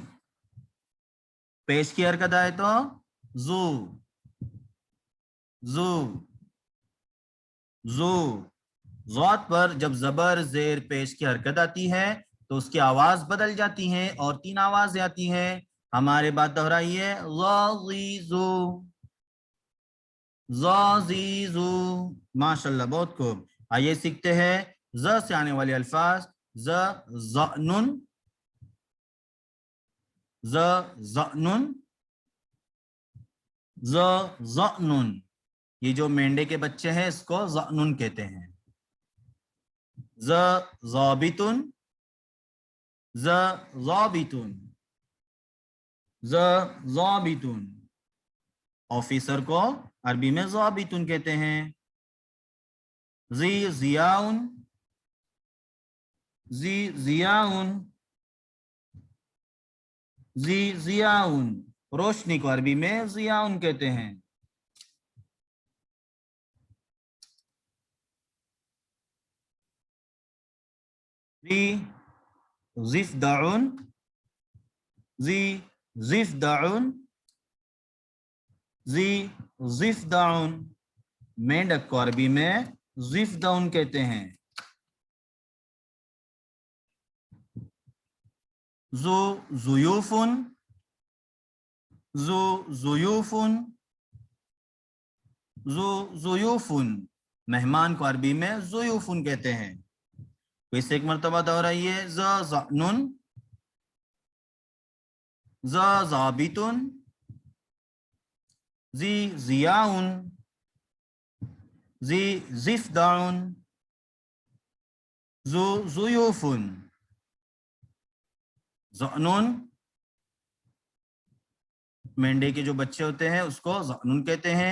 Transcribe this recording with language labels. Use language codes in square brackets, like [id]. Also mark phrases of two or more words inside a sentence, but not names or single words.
[ur] پیش کی حرکت آئے تو زو، زو، زو. ضاد پر جب زبر زیر پیش کی حرکت آتی ہے تو اس کی آواز بدل جاتی ہے اور 3 آوازیں آتی ہیں. ہمارے بات دہرائیے. غیظو، ز زی زو، ماشاءاللہ بہت خوب. آئیے سیکھتے ہیں ز سے آنے والے الفاظ. [ar] ز ظنن، ز ظنن، ز ظنن. [ur] یہ جو مینڈے کے بچے ہیں اس کو ظنن کہتے ہیں. [ar] ز ضابطن، ز ضابطن، ز ضابطن. [ur] آفیسر کو عربی میں ضابطن کہتے ہیں. [ar] زی ضیاؤن، زی ضیاؤن، زی ضیاؤن. [ur] روشنی کو عربی میں ضیاؤن کہتے ہیں. [ar] زی ضفدعن، زی ضفدعن، زی ضفدعن. [ur] مینڈک کو عربی میں ضفدعن کہتے ہیں. [ar] ذو ضیوفن، ذو ضیوفن، ذو ضیوفن. [ur] مہمان کو عربی میں ضیوفن کہتے ہیں. اس ایک مرتبہ دہرائیے. [ar] ز ظنن، ز ضابطن، زی ضیاؤن، زی ضفدعن، ذو ضیوفن. [ur] ظنن مینڈے کے جو بچے ہوتے ہیں اس کو ظنن کہتے ہیں.